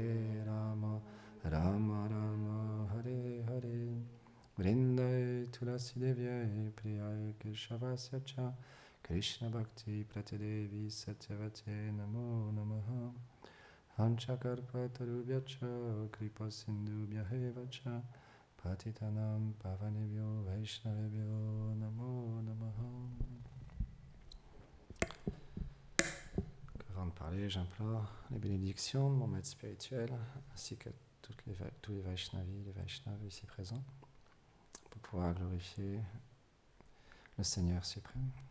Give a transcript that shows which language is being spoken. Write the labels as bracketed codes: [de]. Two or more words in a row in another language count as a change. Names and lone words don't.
[sa] राम राम हरे हरे वृन्दायै तुलसीदेव्यै प्रियायै केशवस्य च कृष्णभक्तिप्रदे देवि सत्यवत्यै नमो नमः वाञ्छाकल्पतरुभ्यश्च कृपासिन्धुभ्य एव च पतितानां पावनेभ्यो वैष्णवेभ्यो नमो नमः. [fr] Avant de parler, j'implore les bénédictions de mon maître spirituel ainsi que tous les Vaishnavis, les Vaishnavas ici présents pour pouvoir glorifier le Seigneur suprême.